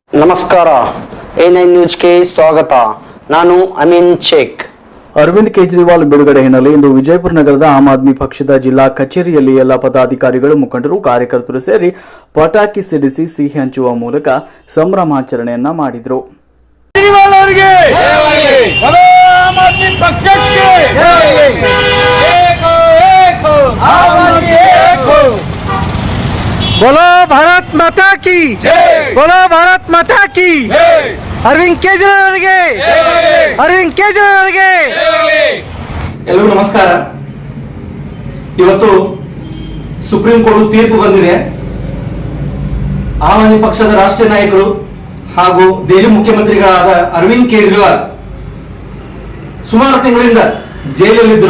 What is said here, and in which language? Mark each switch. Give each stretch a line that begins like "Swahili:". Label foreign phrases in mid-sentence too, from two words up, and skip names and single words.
Kannada: ನಮಸ್ಕಾರ. A9 ನ್ಯೂಸ್ಗೆ ಸ್ವಾಗತ. ನಾನು ಅಮೀನ್ ಶೇಖ್. ಅರವಿಂದ್ ಕೇಜ್ರಿವಾಲ್ ಬಿಡುಗಡೆ ಹಿನ್ನೆಲೆ ಇಂದು ವಿಜಯಪುರ ನಗರದ ಆಮ್ ಆದ್ಮಿ ಪಕ್ಷದ ಜಿಲ್ಲಾ ಕಚೇರಿಯಲ್ಲಿ ಎಲ್ಲ ಪದಾಧಿಕಾರಿಗಳು, ಮುಖಂಡರು, ಕಾರ್ಯಕರ್ತರು ಸೇರಿ ಪಟಾಕಿ ಸಿಡಿಸಿ ಸಿಹಿ ಹಂಚುವ ಮೂಲಕ ಸಂಭ್ರಮಾಚರಣೆಯನ್ನ ಮಾಡಿದರು.
Hindi: बोलो भारत माता की जय, बोलो भारत माता की जय. अरविंद केजरीवाल गे, अरविंद केजरीवाल गे.
Kannada: ಎಲ್ಲರಿಗೂ ನಮಸ್ಕಾರ. ಇವತ್ತು ಸುಪ್ರೀಂ ಕೋರ್ಟ್ ತೀರ್ಪು ಬಂದಿದೆ. ಆಮ್ ಆದ್ಮಿ ಪಕ್ಷದ ರಾಷ್ಟ್ರೀಯ ನಾಯಕರು ಹಾಗೂ ದೆಹಲಿ ಮುಖ್ಯಮಂತ್ರಿಗಳಾದ ಅರವಿಂದ್ ಕೇಜ್ರಿವಾಲ್ ಸುಮಾರು ತಿಂಗಳಿಂದ ಜೈಲಲ್ಲಿದ್ದರು.